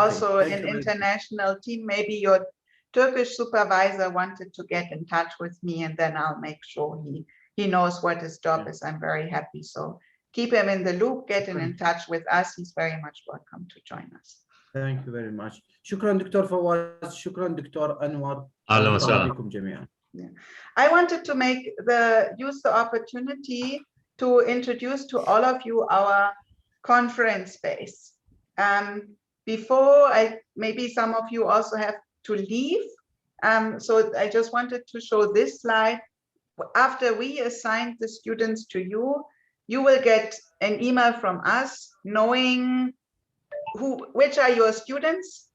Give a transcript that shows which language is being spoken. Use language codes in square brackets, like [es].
[en] Okay, also thank an you very international team. Maybe your Turkish supervisor wanted to get in touch with me, and then I'll make sure he knows what his job is. I'm very happy. So keep him in the loop, get him in touch with us. He's very much welcome to join us. Thank you very much. [ar] شكرا دكتور فواز، شكرا دكتور أنور. أهلا وسهلا. بكم جميعا. [en] I wanted to use the opportunity to introduce to all of you our conference space. Before maybe some of you also have to leave. So I just wanted to show this slide. After we assign the students to you, you will get an email from us knowing which are your students.